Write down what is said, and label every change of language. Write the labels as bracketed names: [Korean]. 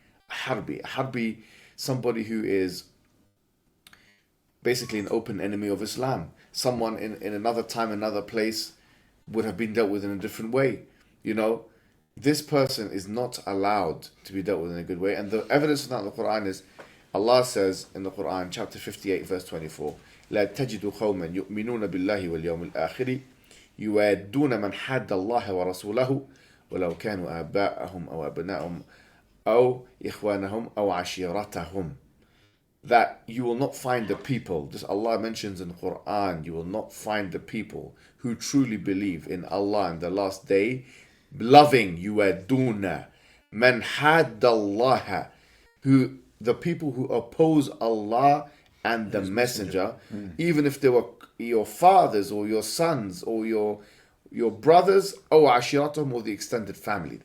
[English] Harbi, somebody who is basically an open enemy of Islam. Someone in another time, another place, would have been dealt with in a different way. This person is not allowed to be dealt with in a good way. And the evidence of that in the Quran is, Allah says in the Quran, chapter 58, verse 24, [Arabic] لا تجد قوما يؤمنون بالله واليوم الآخر يوادون من حاد الله ورسوله ولو كانوا آباءهم أو أبناءهم أو إخوانهم أو عشيرتهم. [English] That you will not find the people, this Allah mentions in the Quran, you will not find the people who truly believe in Allah and the last day, loving [Arabic] يوادون من حاد الله, [English] who the people who oppose Allah and the Messenger, even if they were your fathers or your sons or your brothers or ashiratum or the extended family.